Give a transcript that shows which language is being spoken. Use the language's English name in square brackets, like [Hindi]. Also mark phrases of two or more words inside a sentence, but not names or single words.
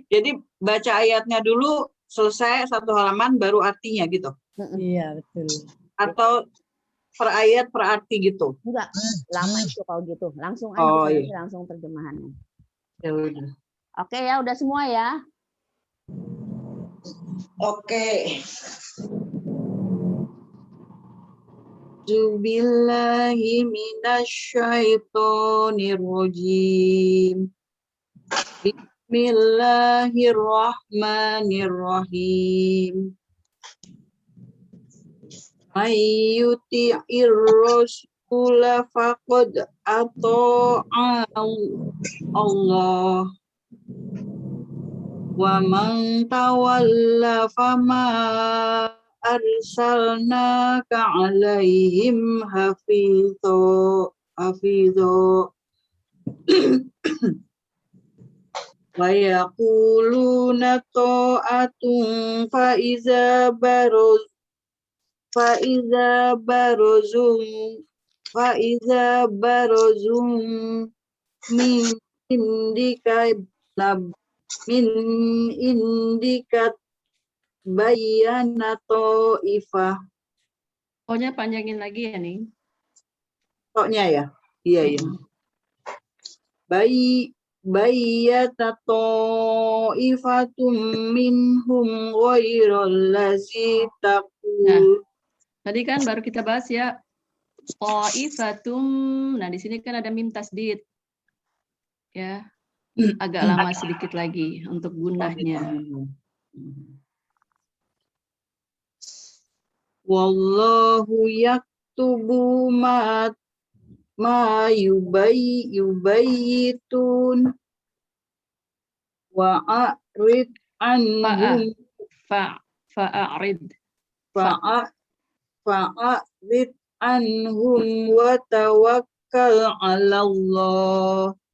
[Indonesian] Jadi baca ayatnya dulu, selesai 1 halaman baru artinya gitu. Iya betul. Atau per ayat per arti gitu. Enggak, lama itu kalau gitu. Langsung aja iya. langsung terjemahannya. Ya udah. Oke ya, udah semua ya. Oke. [Arabic] أعوذ بالله من الشيطان الرجيم. بسم الله الرحمن الرحيم. يطع الرسول فقد أطاع الله. ومن تولى فما أرسلناك عليهم حفيظا. ويقولون طاعة فإذا برزوا من عندك بيت طائفة. [Indonesian] Pokoknya panjangin lagi ya nih. Toknya ya? Iya. [Arabic] بيت طائفة منهم غير الذي تقول. [Indonesian] Tadi kan baru kita bahas ya. [Arabic] طائفة. [Indonesian] Nah, di sini kan ada mim tasdid. Ya. Agak lama sedikit lagi untuk gunahnya. [Arabic] والله يكتب ما يبيتون وأعرض عنهم فأعرض عنهم وتوكل على الله.